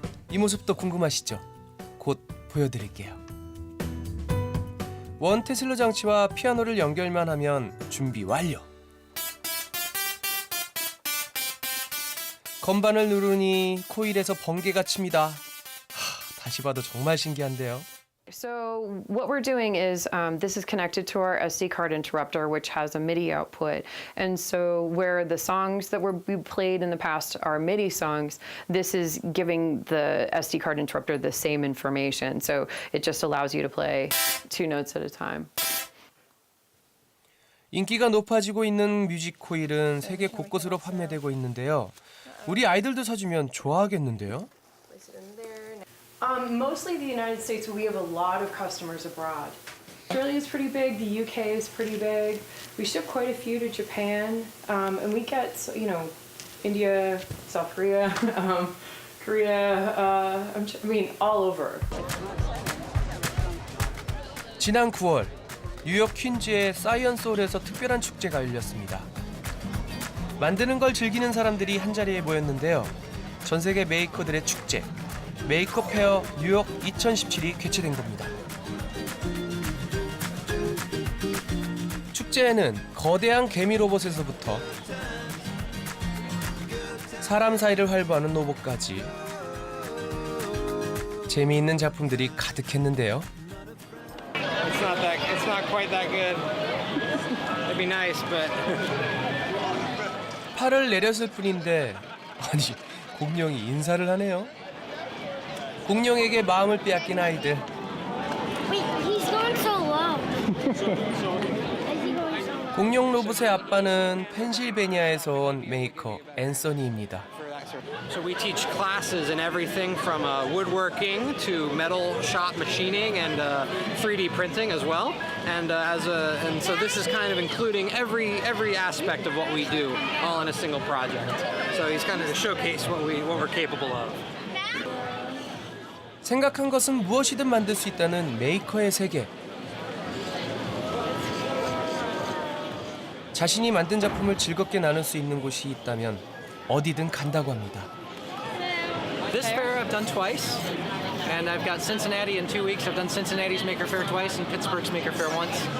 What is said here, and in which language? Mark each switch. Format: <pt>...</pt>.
<ko>이 모습도 궁금하시죠? 곧 보여드릴게요. 원 테슬러 장치와 피아노를 연결만 하면 준비 완료. 건반을 누르니 코일에서 번개가 칩니다. 다시 봐도 정말 신기한데요.</ko> <en>So what we're doing is this is connected to our SD card interrupter, which has a MIDI output. And so where the songs that we played in the past are MIDI songs, this is giving the SD card interrupter the same information. So it just allows you to play 2 notes at a time.</en> <ko>인기가 높아지고 있는 뮤직 코일은 세계 곳곳으로 판매되고 있는데요. 우리 아이들도 사주면 좋아하겠는데요.</ko> <en>Mostly the United States, but we have a lot of customers abroad. Australia is pretty big. The UK is pretty big. We ship quite a few to Japan, and we get, India, South Korea, Korea. All over.</en> <ko>지난 9월 뉴욕 퀸즈의 사이언스홀에서 특별한 축제가 열렸습니다. 만드는 걸 즐기는 사람들이 한자리에 모였는데요. 전 세계 메이커들의 축제, 메이커 페어 뉴욕 2017이 개최된 겁니다. 축제에는 거대한 개미 로봇에서부터 사람 사이를 활보하는 로봇까지 재미있는 작품들이 가득했는데요.</ko> <en>It's not quite that good. It'd be nice, but</en> <ko>팔을 내렸을 뿐인데 아니 공룡이 인사를 하네요. 공룡에게 마음을 빼앗긴 아이들.</ko> <en>Wait, he's going so low. Is he going so low?</en> <ko>공룡 로봇의 아빠는 펜실베니아에서 온 메이커 앤서니입니다.</ko> <en>so we teach classes in everything from woodworking to metal shop machining and 3D printing as well. And so this is kind of including every aspect of what we do all in a single project. So he's kind of to showcase what we're capable of.</en> <ko>생각한 것은 무엇이든 만들 수 있다는 메이커의 세계. 자신이 만든 작품을 즐겁게 나눌 수 있는 곳이 있다면 어디든 간다고 합니다.</ko> <en>This fair I've done twice, and I've got Cincinnati in 2 weeks. I've done Cincinnati's Maker Faire twice and Pittsburgh's Maker Faire once.</en>